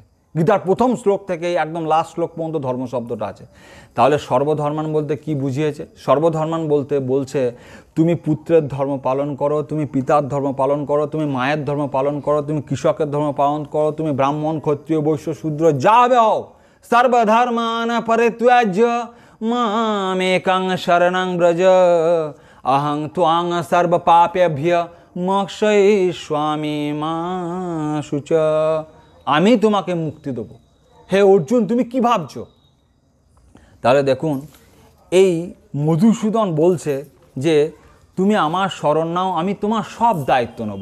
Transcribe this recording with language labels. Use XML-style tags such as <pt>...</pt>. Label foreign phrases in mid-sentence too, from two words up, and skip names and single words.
<bn>গীতার প্রথম শ্লোক থেকে একদম লাস্ট শ্লোক পর্যন্ত ধর্ম শব্দটা আছে। তাহলে সর্বধর্মান বলতে কি বুঝিয়েছে? সর্বধর্মান বলতে বলছে তুমি পুত্রের ধর্ম পালন করো, তুমি পিতার ধর্ম পালন করো, তুমি মায়ের ধর্ম পালন করো, তুমি কৃষকের ধর্ম পালন করো, তুমি ব্রাহ্মণ, ক্ষত্রিয়, বৈশ্য, শূদ্র যা হবে হও,</bn> <sa>সর্বধর্মান পরিত্যাজ্য মামেকং শরণং ব্রজ অহং ত্বাং সর্ব পাপেভ্য মোক্ষয়িষ্যামি মা শুচা।</sa> <bn>আমি তোমাকে মুক্তি দেব। হে অর্জুন, তুমি কি ভাবছো? তাহলে দেখুন, এই মধুসূদন বলছে যে তুমি আমার শরণ নাও, আমি তোমার সব দায়িত্ব নেব।</bn>